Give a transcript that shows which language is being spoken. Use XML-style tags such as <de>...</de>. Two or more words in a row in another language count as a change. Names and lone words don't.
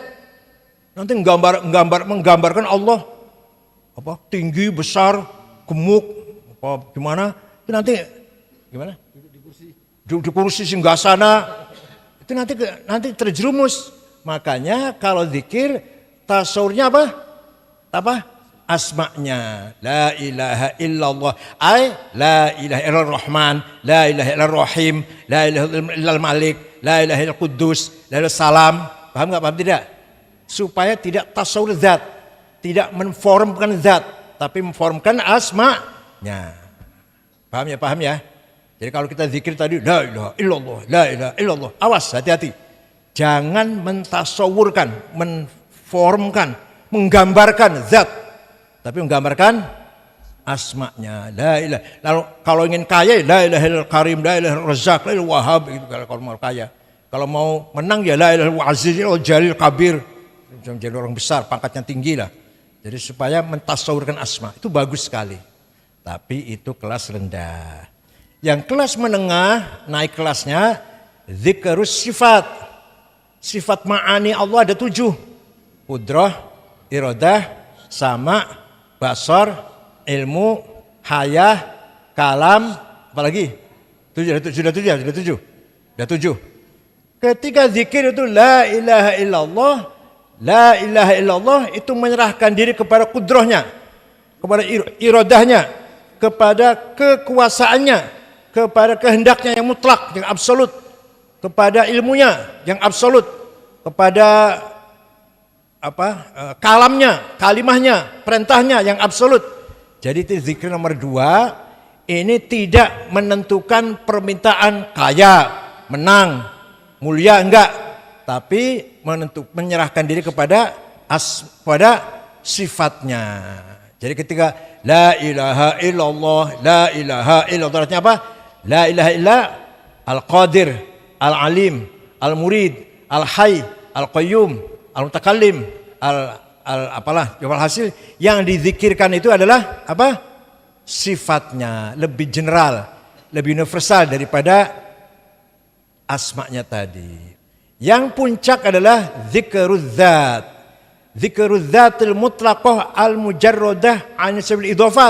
<id>Nanti menggambarkan Allah apa tinggi, besar, gemuk, apa gimana? Itu nanti gimana? Di kursi singgasana. Itu nanti terjerumus. Makanya kalau zikir tasawurnya apa?</id> <ar>Asma'nya. لا إله إلا الله. لا إله إلا الله رحمن، لا إله إلا الله رحيم، لا إله إلا الله ملك، لا إله إلا الله قدوس، لا إله سلام.</ar> <id>Paham enggak? Paham tidak? Supaya tidak tasawur zat, tidak memformkan zat, tapi memformkan asma'nya. Paham ya? Jadi kalau kita zikir tadi</id> <ar>لا إله إلا الله، لا إله إلا الله.</ar> <id>Awas, hati-hati. Jangan mentasawurkan, memformkan, menggambarkan zat, tapi menggambarkan asma'nya.</id> <ar>لا إله.</ar> <id>Lalu kalau ingin kaya,</id> <ar>لا إله إلا الله كريم، لا إله إلا الله رزاق، لا إله وهاب</ar> <id>gitu kalau mau kaya. Kalau mau menang ya</id> <ar>لا إله إلا الله عزيز، جليل كبير.</ar> <id>Jadi orang besar, pangkatnya tinggi lah. Jadi supaya mentasawurkan asma, itu bagus sekali. Tapi itu kelas rendah. Yang kelas menengah, naik kelasnya</id> <ar>ذكر الصفات.</ar> <id>Sifat ma'ani Allah ada 7. Qudrah, iradah, sama, basar, ilmu, hayah, kalam, apalagi? Sudah 7. Ketika zikir itu</id> <ar>لا إله إلا الله، لا إله إلا الله</ar> <id>itu menyerahkan diri kepada kudrahnya, kepada iradahnya, kepada kekuasaannya, kepada kehendaknya yang mutlak, yang absolut, kepada ilmunya yang absolut, kepada kalamnya, kalimahnya, perintahnya yang absolut. Jadi itu zikir nomor 2. Ini tidak menentukan permintaan kaya, menang, mulia, enggak, tapi menyerahkan diri kepada sifatnya. Jadi ketika</id> <ar>لا إله إلا الله، لا إله إلا الله</ar> <id>artinya apa?</id> <ar>لا إله إلا القادر، العليم، المريد، الحي، القيوم، المتكلم,</ar> <id>hasil yang dizikirkan itu adalah apa? Sifatnya, lebih general, lebih universal daripada asma'nya tadi. Yang puncak adalah</id> <ar>ذكر الذات. ذكر الذات المطلقة المجردة عن سبيل الإضافات.</ar>